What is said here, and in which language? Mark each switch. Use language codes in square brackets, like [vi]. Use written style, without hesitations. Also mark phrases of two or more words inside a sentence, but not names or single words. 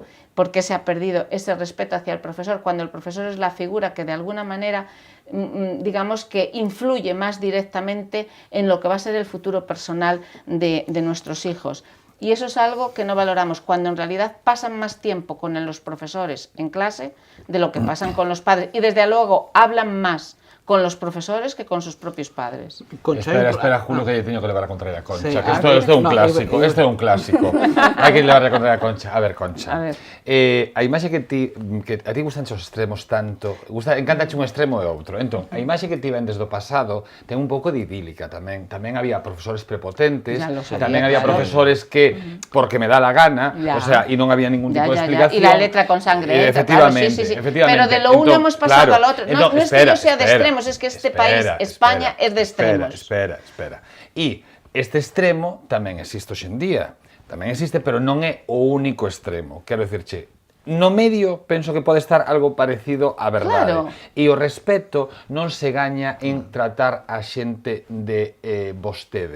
[es] ¿Por qué se ha perdido ese respeto hacia el profesor cuando el profesor es la figura que de alguna manera, digamos que influye más directamente en lo que va a ser el futuro personal de nuestros hijos? Y eso es algo que no valoramos, cuando en realidad pasan más tiempo con los profesores en clase de lo que pasan con los padres. Y desde luego hablan más con los profesores que con sus propios padres. Concha, Espera, Julio, [gl] que lle teño que levar a contraria a Concha, Sí. que isto é un No, clásico, este é un clásico. Hai que levar a contraria a Concha. A ver, Concha. A ver. A imaxe que a ti gustan os extremos tanto, encantache un extremo e outro. Entón, a imaxe que ti vendes do pasado ten un pouco de idílica tamén. Tamén había profesores prepotentes, [es] Ya lo sabía, [gl] tamén había claro. [es] profesores que porque me da la gana, Ya. o sea, [gl] e non había ningún tipo de explicación. [es] Y la letra con sangre. Efectivamente, claro, sí. efectivamente. Pero de lo uno [gl] Entón, [es] hemos pasado claro, al otro. [gl] entón, [es] No es que yo sea de extremos, es que este país, España, es de extremos. Espera. [gl] E este extremo tamén existe hoxe en día. Tamén existe, pero non é o único extremo. Quero dicirche, no medio penso que pode estar algo parecido á verdade. Claro. E o respeto non se gaña en tratar a xente de vostede.